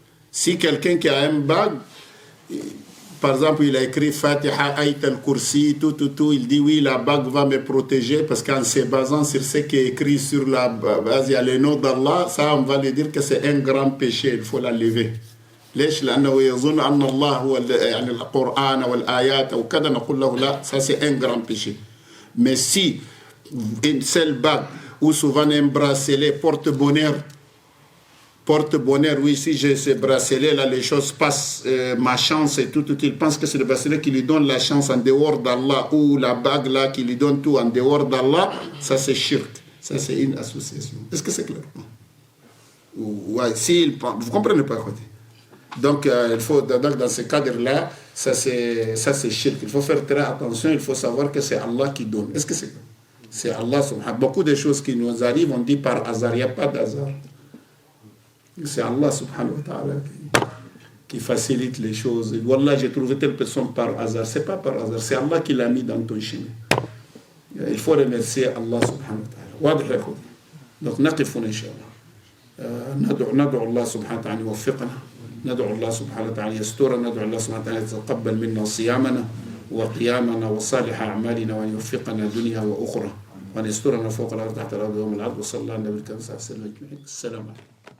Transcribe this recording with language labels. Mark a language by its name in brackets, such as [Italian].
[French] Si quelqu'un qui a un bague, par exemple, il a écrit Fatiha, Ayat al-Kursi, tout, il dit oui, la bague va me protéger parce qu'en se basant sur ce qui est écrit sur la base, il y a le nom d'Allah, ça on va lui dire que c'est un grand péché, il faut la lever. [Arabic] ليش؟ لأنه يظن أن الله هو يعني القرآن والآيات أو كذا نقول له لا, [French] ça c'est un grand péché. Mais si une seule bague ou souvent un bracelet porte-bonheur, oui, si j'ai ce bracelet là, les choses passent, ma chance et tout, il pense que c'est le bracelet qui lui donne la chance en dehors d'Allah ou la bague là qui lui donne tout en dehors d'Allah, ça c'est shirk, ça c'est une association. Est-ce que c'est clair? Ouais, vous comprenez pas quoi dire. Donc, il faut, dans ce cadre-là, ça c'est shirk. Il faut faire très attention, il faut savoir que c'est Allah qui donne. Est-ce que c'est Allah subhanahu. Beaucoup de choses qui nous arrivent, on dit par hasard, il n'y a pas d'hasard. C'est Allah subhanahu wa ta'ala qui facilite les choses. Wallah, j'ai trouvé telle personne par hasard. C'est pas par hasard, c'est Allah qui l'a mis dans ton chemin. Il faut remercier Allah subhanahu wa ta'ala. [Arabic] Donc, نقف إن شاء الله. ندعو الله سبحانه وتعالى يوفقنا. ندعو الله سبحانه وتعالى يسترنا. ندعو الله سبحانه وتعالى يتقبل منا صيامنا وقيامنا وصالح أعمالنا وأن يوفقنا دنيا وأخرى وأن يسترنا فوق الأرض تحت الأرض يوم العرض. وصلى الله على النبي الكريم صلى الله عليه وسلم. السلام عليكم.